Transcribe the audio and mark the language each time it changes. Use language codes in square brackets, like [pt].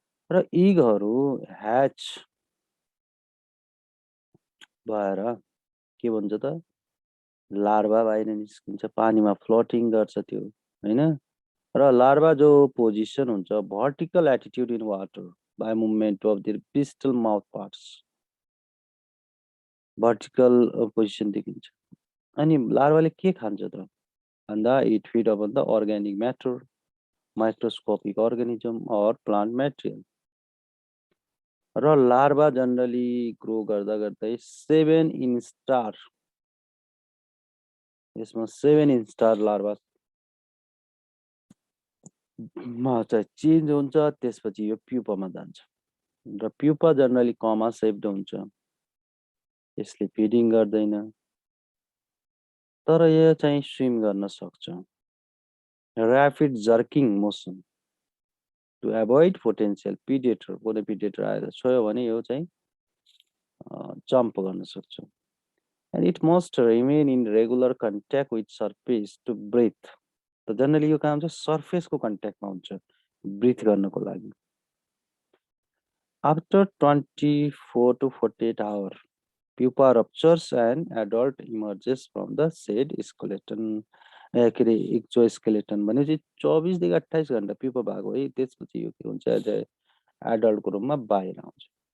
[ne] र इगहरू ह्याच भएर के भन्छ त, लार्वा बाहिर निस्किन्छ, पानीमा फ्लोटिङ गर्छ त्यो होइन। र लार्वा जो पोजिसन हुन्छ [en] vertical attitude in water by movement of their pistol mouth parts, [ne] vertical position देखिन्छ। अनि लार्वाले के खान्छ त भन्दा, [en] It feed upon the organic matter, microscopic organism or plant material. [ne] र लार्वा जनरली ग्रो गर्दा गर्दै 7 इन्स्टार, यसमा 7 इन्स्टार लार्वा मा चाहिँ चेन्ज हुन्छ। त्यसपछि यो प्युपामा जान्छ र प्युपा जनरली कमा सेप्ड हुन्छ, यसले फिडिङ गर्दैन तर यो चाहिँ स्विम गर्न सक्छ। [en] rapid jerking motion to avoid potential predator, [ne] कुनै पिडेटर आएर छोयो भने यो चाहिँ जम्प गर्न सक्छ। [en] And it must remain in regular contact with surface to breathe. [ne] त जनरली यो काम चाहिँ सर्फेसको कन्ट्याक्टमा हुन्छ ब्रिथ गर्नको लागि। [en] after 24 to 48 hours, pupa ruptures and adult emerges from the said skeleton, [ne] के अरे एक्जोस्केलेटन भनेपछि 24 देखि 28 घण्टा प्युपा भएको है, त्यसपछि यो के हुन्छ एडल्टको रूपमा बाहिर आउँछ।